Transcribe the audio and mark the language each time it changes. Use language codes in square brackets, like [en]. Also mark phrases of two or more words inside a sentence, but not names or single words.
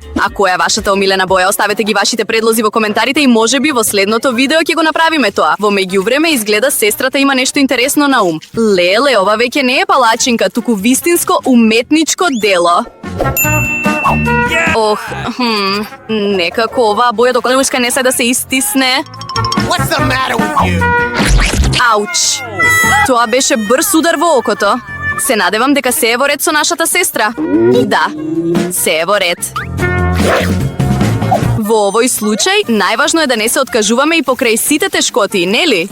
[mk] А која е вашата омилена боја? Оставете ги вашите предлози во коментарите и можеби во следното видео ќе го направиме тоа. Во меѓувреме изгледа сестрата има нешто интересно на ум. Леле, ова веќе не е палачинка, туку вистинско уметничко дело. Ох, некако оваа боја доколешка не се да се истисне. [en] What's the matter with you? [mk] Ауч! Тоа беше брз удар во окото. Се надевам дека се е во ред со нашата сестра. Да, се е во ред. Во овој случај, најважно е да не се откажуваме и покрај сите тешкоти, нели?